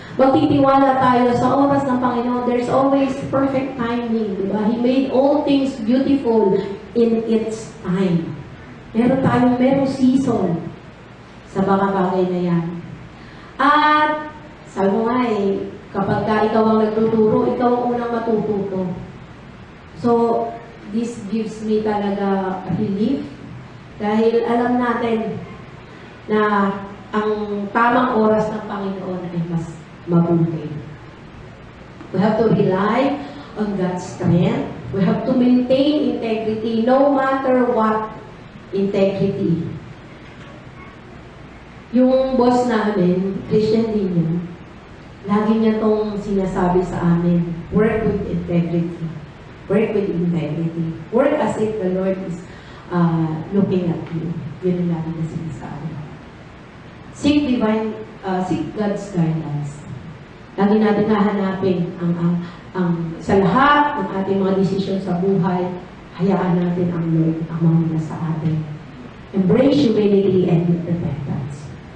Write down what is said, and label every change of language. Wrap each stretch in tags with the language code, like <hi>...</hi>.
<tl>Magtitiwala tayo sa oras ng Panginoon.</tl> <en>There's always perfect timing, diba? He made all things beautiful in its time.</en> <tl>Merong season sa mga bagay na yan. At, sabi mo nga kapag ikaw ang nagtuturo, ikaw ang unang matututo.</tl> <en>So, this gives me</en> <tl>talaga relief dahil alam natin na ang tamang oras ng Panginoon ay mas mabuti.</tl> <en>We have to rely on God's strength. We have to maintain integrity no matter what. Integrity.</en> <tl>Yung boss namin, Christian din yun, lagi niya tong sinasabi sa amin,</tl> <en>work with integrity. Work with integrity. Work as if the Lord is looking at you.</en> <tl>Yun ang lagi niya sinasabi.</tl> <en>Seek God's guidance.</en> <tl>Lagi natin hahanapin ang sa lahat ng ating mga desisyon sa buhay, hayaan natin ang Lord ang mamuna sa atin.</tl> <en>Embrace humility and repentance.</en>